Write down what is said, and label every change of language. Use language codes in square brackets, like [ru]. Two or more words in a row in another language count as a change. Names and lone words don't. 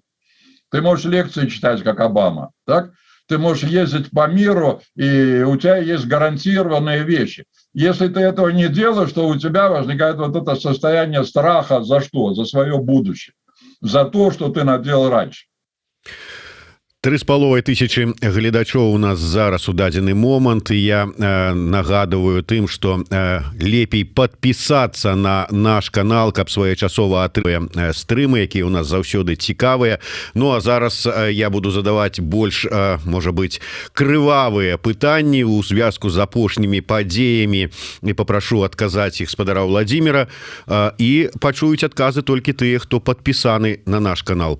[ru] Ты можешь лекции читать, как Обама, так? Ты можешь ездить по миру, и у тебя есть гарантированные вещи. Если ты этого не делаешь, то у тебя возникает вот это состояние страха за что? За свое будущее. За то, что ты наделал раньше. [be] 3500 гледачоў у нас зараз у дадзены момант, і я нагадываю тым, што лепей подпісацца на наш канал, каб своечасова атрымаць стрымы, якія у нас заўсёды цікавыя. Ну а зараз я буду задаваць больш, можа быць, крывавыя пытанні ў звязку з апошнімі падзеямі, і папрашу адказаць іх спадара Владимира, і пачуюць адказы толькі тыя, хто падпісаны на наш канал.